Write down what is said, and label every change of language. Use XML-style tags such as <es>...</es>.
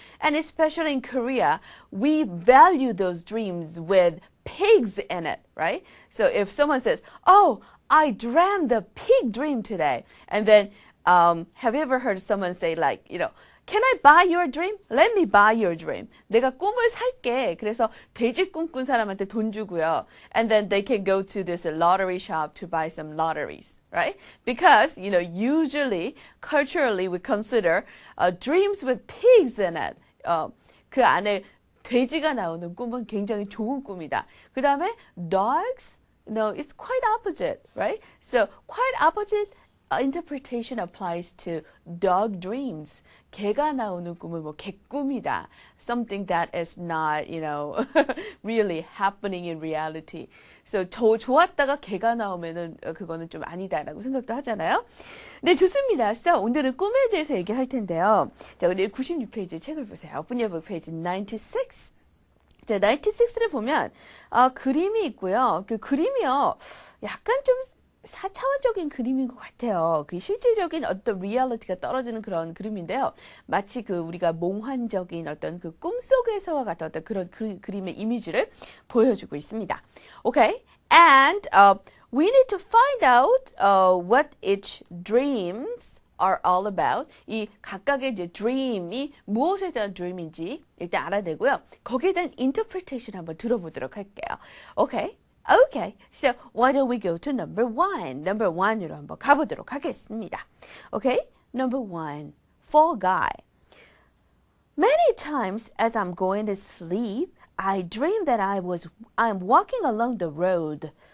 <en>And especially in Korea, we value those dreams with pigs in it, right? So if someone says, I dreamt the pig dream today. And then, have you ever heard someone say like, can I buy your dream? Let me buy your dream.</en> <ko>내가 꿈을 살게. 그래서 돼지 꿈꾼 사람한테 돈 주고요.</ko> <en>And then they can go to this lottery shop to buy some lotteries. Right? Because, usually, culturally, we consider dreams with pigs in it.</en> <ko>그 안에 돼지가 나오는 꿈은 굉장히 좋은 꿈이다. 그 다음에</ko> <en>dogs, it's quite opposite, right? So, quite opposite interpretation applies to dog dreams.</en> <ko>개가 나오는 꿈은 개꿈이다.</ko> <en>Something that is not, really happening in reality.</en> <ko>So, 좋았다가 개가 나오면은 그거는 좀 아니다라고 생각도 하잖아요. 네, 좋습니다. So, 오늘은 꿈에 대해서 얘기할 텐데요. 자, 우리 96페이지 책을 보세요.</ko> <en>Open your book page 96.</en> <ko>자, 96를 보면 그림이 있고요. 그 그림이요. 약간 좀 4차원적인 그림인 것 같아요. 그 실질적인 어떤 리얼리티가 떨어지는 그런 그림인데요. 마치 우리가 몽환적인 어떤 그 꿈속에서와 같은 어떤 그런 그림의 이미지를 보여주고 있습니다.</ko> <en>Okay, and we need to find out what each dreams are all about.</en> <ko>이 각각의 이제 dream이 무엇에 대한 dream인지 일단 알아야 되고요. 거기에 대한 interpretation 한번 들어보도록 할게요.</ko> <en>Okay, so why don't we go to number one?</en> <ko>Number one으로 한번 가보도록 하겠습니다.</ko> <en>Okay, number one, fall guy. Many times as I'm going to sleep, I dream that I'm walking along the road.</en>